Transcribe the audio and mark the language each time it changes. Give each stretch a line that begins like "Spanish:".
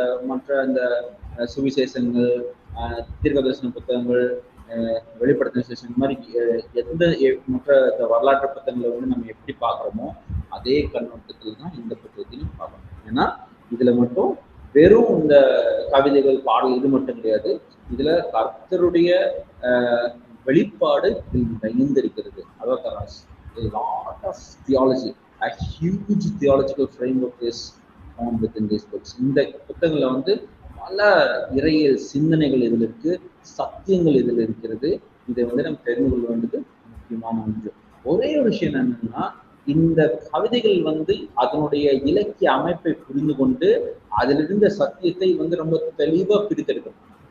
Tamil: மற்ற இந்த சுவிசேஷங்கள், தீர்க்கதரிசன புத்தகங்கள், வெளிப்படுத்தின விசேஷம் இந்த மாதிரி எந்த மற்ற வரலாற்று புத்தகங்களை வந்து நம்ம எப்படி பார்க்குறோமோ அதே கண்ணோட்டத்தில் தான் இந்த புத்தகத்தையும் பார்க்கணும். ஏன்னா இதுல மட்டும் வெறும் இந்த கவிதைகள், பாடல் இது மட்டும் கிடையாது. இதுல கர்த்தருடைய வெளிப்பாடு நிறைந்திருக்கிறது. அதாவது
English: lot of theology, a huge theological framework is found within these books.
Tamil: இந்த புத்தகங்கள்ல வந்து பல இறையியல் சிந்தனைகள் இதில் இருக்கு, சத்தியங்கள் இதில் இருக்கிறது. இதை வந்து நம்ம தெரிந்து கொள்ள வேண்டியது முக்கியமான ஒன்று. ஒரே ஒரு விஷயம் என்னன்னா, இந்த கவிதைகள் வந்து அதனுடைய இலக்கிய அமைப்பை புரிந்து கொண்டு அதிலிருந்த சத்தியத்தை வந்து ரொம்ப தெளிவா பிரித்தெடுக்கணும்.